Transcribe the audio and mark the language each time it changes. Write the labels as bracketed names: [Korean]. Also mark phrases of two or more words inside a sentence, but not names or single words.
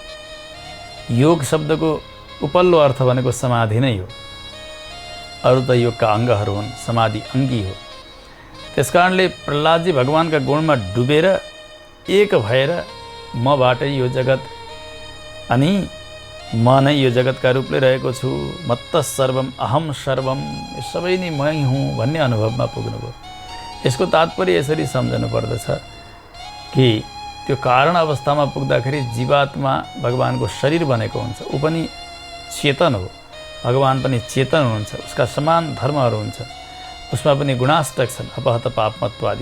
[Nepali] योग शब्दको उपल्लो अर्थ भनेको समाधि नै हो, अरू त योगका अङ्गहरू हुन्, समाधि अङ्गी हो। त्यसकारणले प्रहलादजी भगवानका गुणमा डुबेर एक भएर मबाटै यो जगत अनि म नै यो जगतका रूपले रहेको छु, [Sanskrit] मत्त सर्वम अहम सर्वम, [Nepali] यो सबै नै मै हुँ भन्ने अनुभवमा पुग्नुभयो। यसको तात्पर्य यसरी सम्झनु पर्दछ कि त्यो कारण अवस्थामा पुग्दाखेरि जीवात्मा भगवानको शरीर बनेको हुन्छ, ऊ पनि चेतन हो, भगवान पनि चेतन हुनुहुन्छ, उसका समान धर्महरू हुन्छ, उसमा पनि गुणाष्टक छन्, [Sanskrit] अपहत पापमत्वादि।